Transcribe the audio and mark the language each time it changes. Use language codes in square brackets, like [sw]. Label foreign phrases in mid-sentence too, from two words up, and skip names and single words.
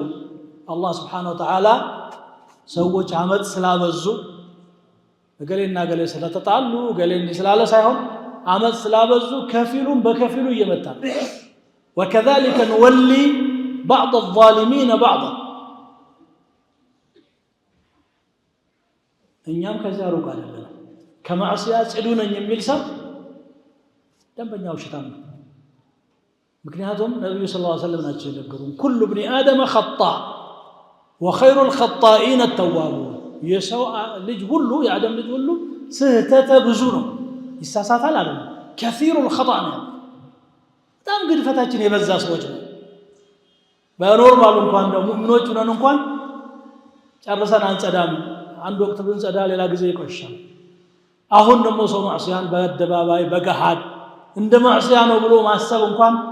[am] አላህ [ar] سبحانه وتعالى [am] ሰዎች አመጽ ስላበዙ ገሌና ገሌ ስለተጣሉ ገሌ ስላለ ሳይሆን አመጽ ስላበዙ ከፊሉን በከፊሉ እየመታ [ar] وكذلك نولي بعض الظالمين بعضا [am] እኛም ከዚያ ሩቅ አይደለም። ከማዕሲያ ጽዱ ነኝ የሚል ሰው ደንበኛው ሽታም ነው። ምክንያቱም ነብዩ [ar] صلى الله عليه وسلم [am] ናቸው የነገሩን [ar] كل ابن آدم خطاء وخير الخطائين التوابون [am] የሰው ልጅ ሁሉ የአደም ልጅ ሁሉ ስህተተ ብዙ ነው ይሳሳታል አይደል [ar] كثير الخطأ [am] ነው። በጣም ግድፈታችን የበዛ ሰዎች ነው። በኖርማል እንኳን ደግሞ ሙእሚኖች ሆነን እንኳን ጨርሰን አንጸዳም። አንድ ወቅት ብንጸዳ ሌላ ጊዜ ይቆሻል። አሁን ደግሞ ሰው ማዕሲያን በአደባባይ በገሃድ እንደ ማዕሲያ ነው ብሎ ማሰብ እንኳን